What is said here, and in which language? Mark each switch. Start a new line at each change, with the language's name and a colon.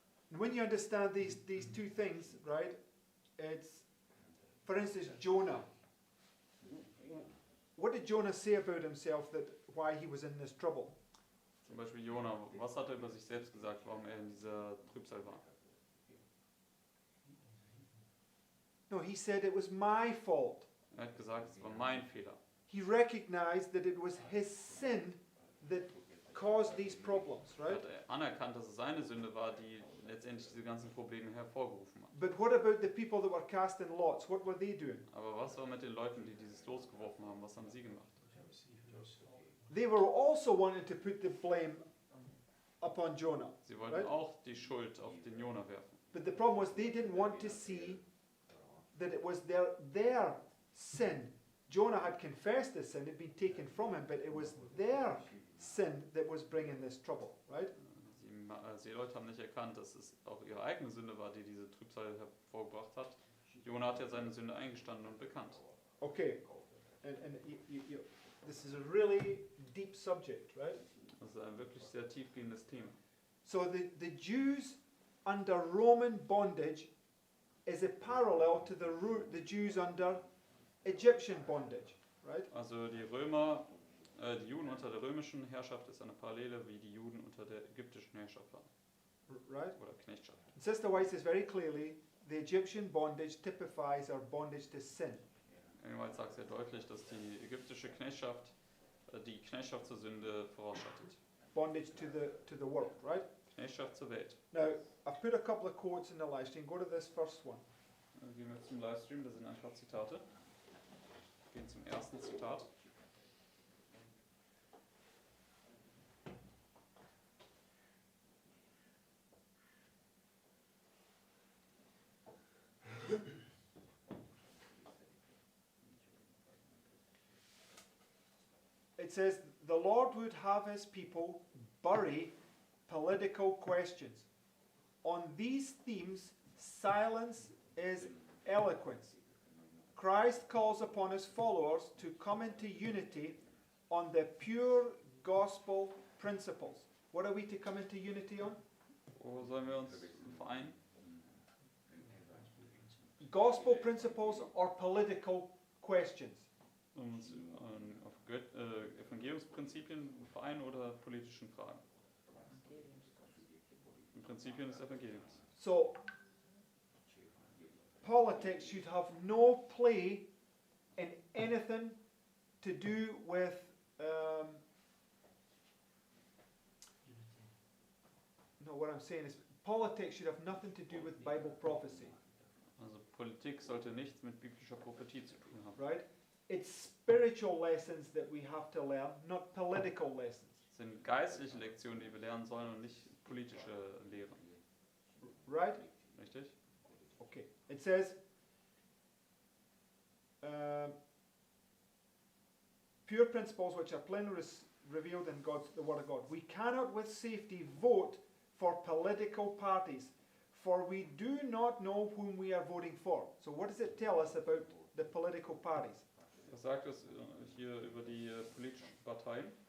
English: And when you understand these two things, right, it's, for instance, Jonah. What did Jonah say about himself, that why he was in this trouble?
German: Zum Beispiel Jona, was hat er über sich selbst gesagt, warum er in dieser Trübsal war?
English: No, he said it was my fault.
German: Er hat gesagt, es war mein Fehler.
English: He recognized that it was his sin that caused these problems,
German: Er
English: right?
German: hat anerkannt, dass es seine Sünde war, die letztendlich diese ganzen Probleme hervorgerufen hat.
English: But what about the people that were casting lots? What were they doing?
German: Aber was war mit den Leuten, die dieses losgeworfen haben? Was haben sie gemacht?
English: They were also wanting to put the blame upon Jonah.
German: Sie wollten
English: Right.
German: auch die Schuld auf den Jona werfen.
English: But the problem was they didn't want to see that it was their sin. Jonah had confessed his sin, it had been taken from him, but it was their sin that was bringing this trouble, right?
German: Die Leute haben nicht erkannt, dass es auch ihre eigene Sünde war, die diese Trübsal hervorgebracht hat. Jona hat ja seine Sünde eingestanden und bekannt.
English: Okay, and this is a really deep subject, right?
German: Das ist ein wirklich sehr tiefgehendes Thema.
English: So the Jews under Roman bondage is a parallel to the Jews under Egyptian bondage, right?
German: Also die Juden unter der römischen Herrschaft ist eine Parallele, wie die Juden unter der ägyptischen Herrschaft waren.
English: Right?
German: Oder Knechtschaft.
English: And Sister White says very clearly, the Egyptian bondage typifies our bondage to sin.
German: Jedenfalls sagt sehr deutlich, dass die ägyptische Knechtschaft die Knechtschaft zur Sünde vorausschattet.
English: Bondage to the world, right?
German: Knechtschaft zur Welt.
English: Now, I've put a couple of quotes in the live stream. Go to this first one.
German: Gehen wir zum Livestream, das sind ein paar Zitate. Wir gehen zum ersten Zitat.
English: It says, the Lord would have his people bury political questions. On these themes, silence is eloquence. Christ calls upon his followers to come into unity on the pure gospel principles. What are we to come into unity on?
German: Wo sollen wir uns vereinen?
English: Gospel principles or political questions?
German: Uns auf Evangeliumsprinzipien vereinen oder politischen Fragen? Die Prinzipien des Evangeliums.
English: So, politics should have no play in anything to do with no, what I'm saying is politics should have nothing to do with Bible prophecy,
German: Also Politik sollte nichts mit biblischer Prophetie zu tun haben.
English: right? It's spiritual lessons that we have to learn, not political lessons,
German: Es sind geistliche Lektionen, die wir lernen sollen und nicht politische Lehren.
English: right?
German: Richtig?
English: Okay. It says, pure principles which are plainly revealed in the Word of God. We cannot with safety vote for political parties, for we do not know whom we are voting for. So what does it tell us about the political parties?
German: Was sagt es hier über die politischen Parteien?